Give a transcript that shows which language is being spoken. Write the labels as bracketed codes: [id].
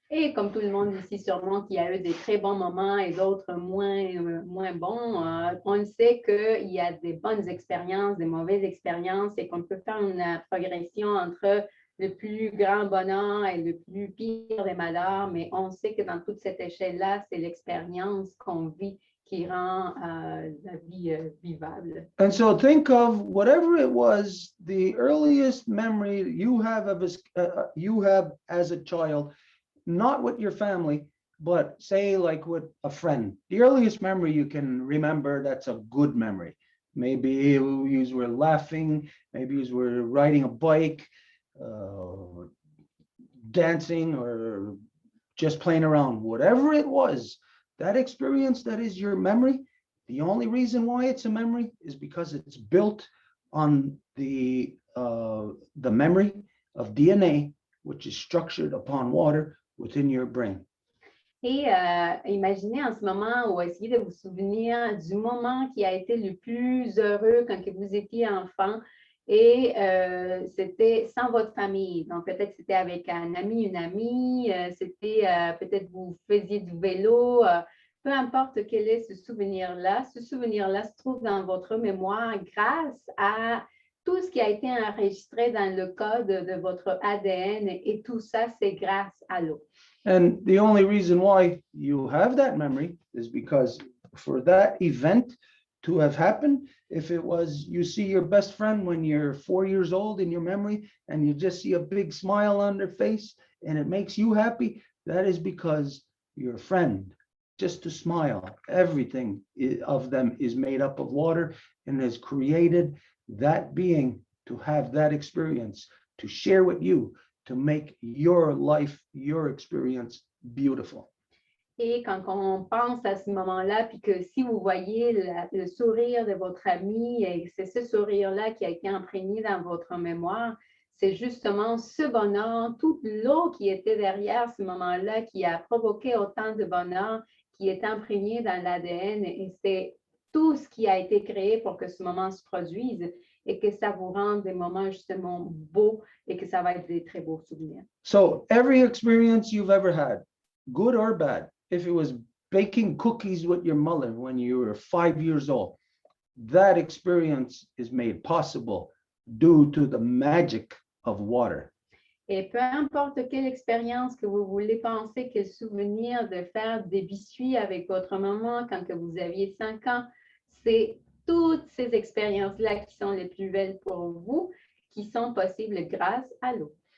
[fr] Et comme tout le monde ici, sûrement qu'il y a eu des très bons moments et d'autres moins bons, on sait qu'il y a des bonnes expériences, des mauvaises expériences et qu'on peut faire une progression entre le plus grand bonheur et le plus pire des malheurs, mais on sait que dans toute cette échelle-là, c'est l'expérience qu'on vit qui rend la vie vivable. [en] And so think of whatever it was, the earliest memory you have as a child, not with your family, but say like with a friend. The earliest memory you can remember that's a good memory. Maybe you were laughing, maybe you were riding a bike, dancing, or just playing around. Whatever it was, that experience that is your memory, the only reason why it's a memory is because it's built on the memory of DNA, which is structured upon water within your brain. [fr] Et imaginez en ce moment ou essayez de vous souvenir du moment qui a été le plus heureux quand que vous étiez enfant et c'était sans votre famille. Donc peut-être c'était avec un ami, une amie, c'était peut-être vous faisiez du vélo, peu importe quel est ce souvenir-là se trouve dans votre mémoire grâce à tout ce qui a été enregistré dans le code de votre ADN et tout ça, c'est grâce à l'eau. [en] And the only reason why you have that memory is because for that event to have happened, if it was you see your best friend when you're 4 years old in your memory and you just see a big smile on their face and it makes you happy, that is because your friend, just to smile, everything of them is made up of water and has created that being to have that experience, to share with you, to make your life, your experience beautiful. [fr] Et quand on pense à ce moment-là, puis que si vous voyez le sourire de votre ami, et c'est ce sourire-là qui a été imprégné dans votre mémoire, c'est justement ce bonheur, toute l'eau qui était derrière ce moment-là, qui a provoqué autant de bonheur, qui est imprégné dans l'ADN, et c'est tout ce qui a été créé pour que ce moment se produise et que ça vous rende des moments justement beaux et que ça va être des très beaux souvenirs. [en] So every experience you've ever had, good or bad, if it was baking cookies with your mother when you were 5 years old, that experience is made possible due to the magic of water. [fr] Et peu importe quelle expérience que vous voulez penser, quel souvenir de faire des biscuits avec votre maman quand que vous aviez 5 ans, c'est toutes ces expériences-là qui sont les plus belles pour vous, qui sont possibles grâce à l'eau.